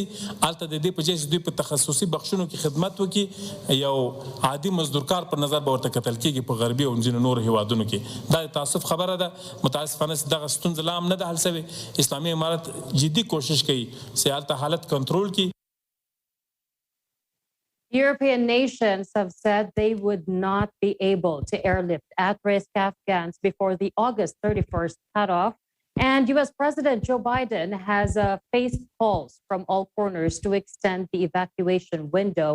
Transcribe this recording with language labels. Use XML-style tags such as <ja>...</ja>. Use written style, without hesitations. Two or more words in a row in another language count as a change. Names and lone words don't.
<ps>هلته د دې په ځای چې دوی په تخصصي بخشونو کې خدمت وکړي، یو عادي مزدورکار په نظر به ورته کتل کېږي په غربي او ځینو نورو هېوادونو کې. دا د تاسف خبره ده. متاسفانه چې دغه ستونزه لا هم نه ده حل سوې. اسلامي امارت جدي کوشش کوي چې هلته حالت کنټرول کړي.</ps> <en>European nations have said they would not be able to airlift at-risk Afghans before the August 31st cutoff. And U.S. President Joe Biden has faced calls from all corners to extend the evacuation window.</en>